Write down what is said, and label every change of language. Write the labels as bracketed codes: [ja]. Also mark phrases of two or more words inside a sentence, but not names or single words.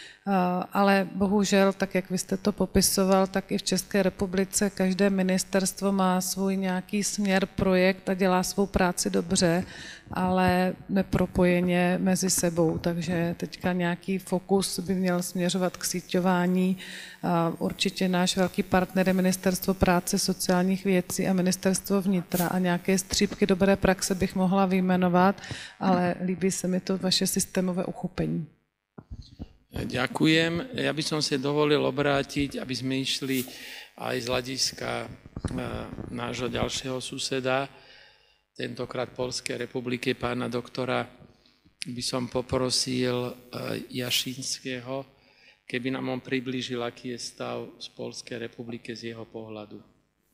[cs] ale bohužel, tak jak vy jste to popisoval, tak i v České republice každé ministerstvo má svůj nějaký směr, projekt a dělá svou práci dobře, ale nepropojeně mezi sebou, takže teďka nějaký fokus by měl směřovat k síťování. Určitě náš velký partner je Ministerstvo práce, sociálních věcí a Ministerstvo vnitra a nějaké střípky dobré praxe bych mohla vyjmenovat, ale líbí se mi to vaše systémové uchopení. [sk] Ďakujem. Ja by som si dovolil obrátiť, aby sme išli aj z hľadiska nášho ďalšieho suseda, tentokrát Poľskej republiky, pána doktora, by som poprosil Jašinského, keby nám on priblížil, aký je stav z Poľskej republiky z jeho pohľadu.